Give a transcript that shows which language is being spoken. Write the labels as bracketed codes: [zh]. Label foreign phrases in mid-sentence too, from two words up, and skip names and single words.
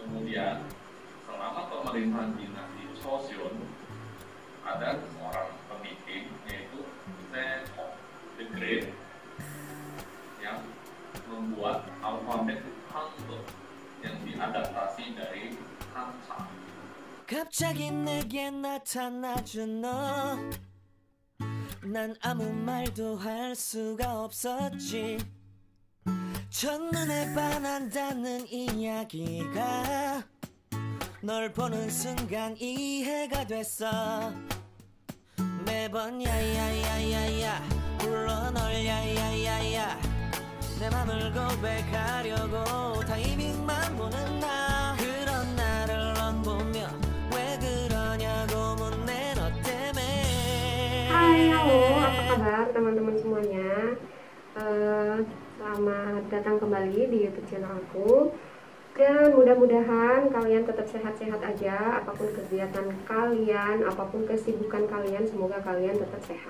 [id] Kemudian selama pemerintahan dinasti Joseon ada seorang pemimpin yaitu Sejong the Great yang membuat alfabet Hangul yang diadaptasi dari Hancha. [ko] 갑자기 내게 나타나준 너, 난 아무 말도 할 수가 없었지. 첫눈에 반한다는 이야기가 널 보는 순간 이해가 됐어. 매번 야야야야야 불러 널 야야야야 내 맘을 고백하려고 타이밍만 보는 나. 그런 나를 넌 보며 왜 그러냐고 묻네 너 때문에. [id] Hai, halo, apa kabar teman-teman semuanya? Selamat datang kembali di YouTube channel aku. Dan mudah-mudahan kalian tetap sehat-sehat aja, apapun kegiatan kalian, apapun kesibukan kalian, semoga kalian tetap sehat.